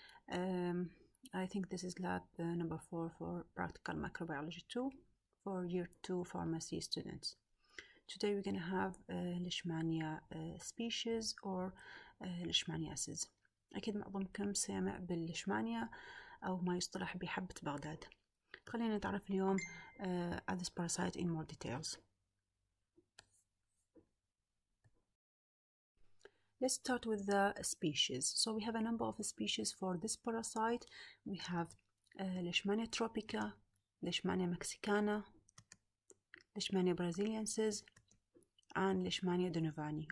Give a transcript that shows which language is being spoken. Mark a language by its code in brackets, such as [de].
[en] I think this is lab number 4 for practical microbiology 2 for year 2 pharmacy students. Today we're going to have Lishmania species or Lishmaniasis. [ar] أكيد معظمكم سمع بالليشمانيا أو ما يصطلح بحبة بغداد. خلينا نتعرف اليوم [en] at this parasite in more details. Let's start with the species. So we have a number of species for this parasite. We have Lishmania tropica, Lishmania mexicana, Lishmania brasiliensis, and Lishmania donovani.